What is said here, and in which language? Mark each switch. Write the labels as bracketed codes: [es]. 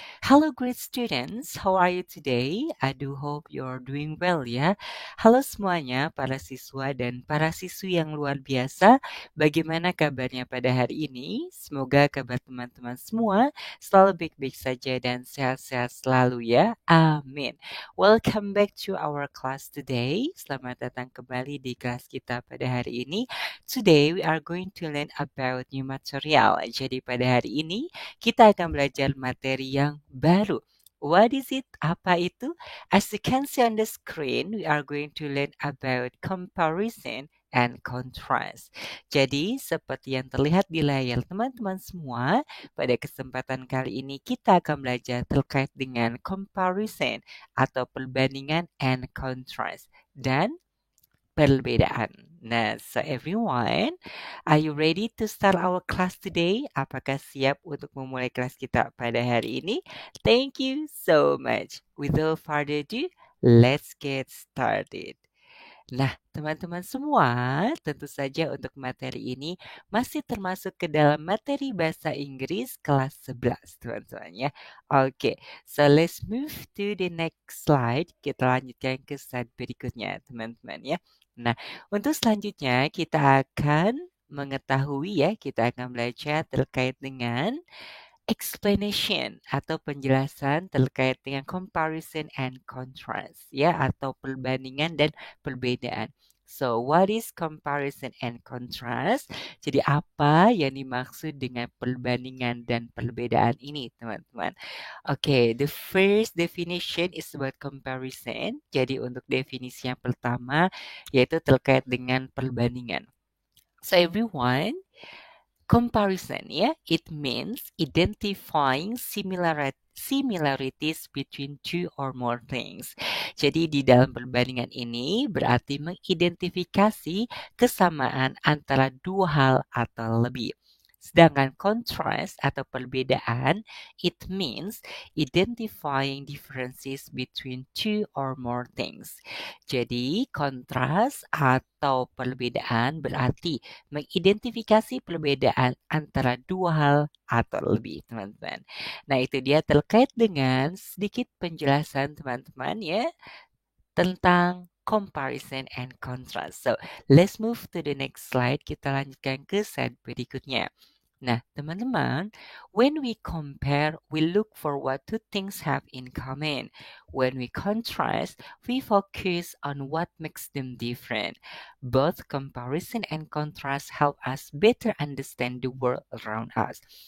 [en] Hello great students, how are you today? I do hope you're doing well ya. [id] Halo semuanya para siswa dan para siswi yang luar biasa. Bagaimana kabarnya pada hari ini? Semoga kabar teman-teman semua selalu baik-baik saja dan sehat-sehat selalu ya. Amin. [en] Welcome back to our class today. [id] Selamat datang kembali di kelas kita pada hari ini. [en] Today we are going to learn about new material. [id] Jadi pada hari ini kita akan belajar materi yang baru. [en] What is it? [id] Apa itu? [en] As you can see on the screen, we are going to learn about comparison and contrast. [id] Jadi seperti yang terlihat di layar teman-teman semua, pada kesempatan kali ini kita akan belajar terkait dengan comparison atau perbandingan [en] and contrast [id] dan perbedaan. [en] Nah, so everyone, are you ready to start our class today? [id] Apakah siap untuk memulai kelas kita pada hari ini? [en] Thank you so much. Without further ado, let's get started. [id] Nah, teman-teman semua, tentu saja untuk materi ini masih termasuk ke dalam materi bahasa Inggris kelas 11, teman-teman ya. [en] Oke, so let's move to the next slide. [id] Kita lanjutkan ke slide berikutnya, teman-teman ya. Nah, untuk selanjutnya kita akan mengetahui ya, kita akan belajar terkait dengan explanation atau penjelasan terkait dengan comparison and contrast ya atau perbandingan dan perbedaan. [en] So, what is comparison and contrast? [id] Jadi apa yang dimaksud dengan perbandingan dan perbedaan ini, teman-teman? [en] Okay, the first definition is about comparison. [id] Jadi untuk definisi yang pertama yaitu terkait dengan perbandingan. [en] So everyone, comparison, yeah, it means identifying similarities between two or more things. [id] Jadi di dalam perbandingan ini berarti mengidentifikasi kesamaan antara dua hal atau lebih. Sedangkan contrast atau perbedaan, [en] it means identifying differences between two or more things. [id] Jadi kontras atau perbedaan berarti mengidentifikasi perbedaan antara dua hal atau lebih, teman-teman. Nah, itu dia terkait dengan sedikit penjelasan teman-teman ya tentang comparison and contrast. [en] So, let's move to the next slide. [id] Kita lanjutkan ke slide berikutnya. [en] Nah, teman-teman, when we compare, we look for what two things have in common. When we contrast, we focus on what makes them different. Both comparison and contrast help us better understand the world around us.